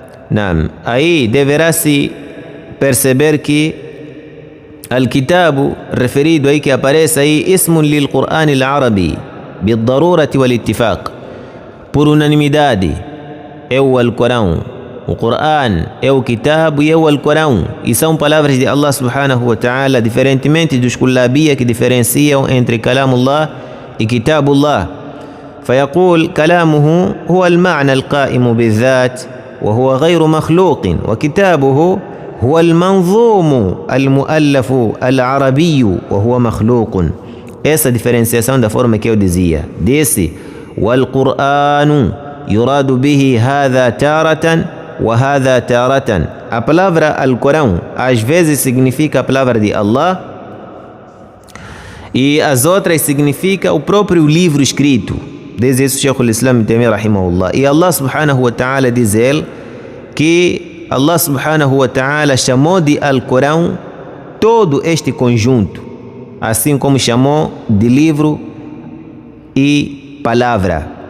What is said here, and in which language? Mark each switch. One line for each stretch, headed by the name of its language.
Arabic: نعم،
Portuguese: aí deverá-se perceber que الكتاب referido aí que aparece aí
Arabic: اسم للقرآن العربي بالضرورة والاتفاق,
Portuguese: por unanimidade é o Alcorão. O Corão é o Kitab e é o Alcorão, e são palavras de Allah subhanahu wa ta'ala, diferentemente dos kullabiyya que diferenciam entre Kalamullah e Kitabullah.
Arabic: فيقول كلامه هو المعنى القائم بالذات وهو غير مخلوق, وكتابه هو المنظوم المؤلف العربي وهو مخلوق.
Portuguese: Essa diferenciação da forma que eu dizia. Disse:
Arabic: والقرآن يراد به هذا تارة وهذا تارة.
Portuguese: A palavra Alcorão às vezes significa a palavra de Allah, e as outras significa o próprio livro escrito. Diz isso Sheikh al-Islam Ibn Taymiyyah rahimahullah. E Allah subhanahu wa ta'ala diz ele que Allah subhanahu wa ta'ala chamou de Alcorão todo este conjunto, assim como chamou de livro e palavra.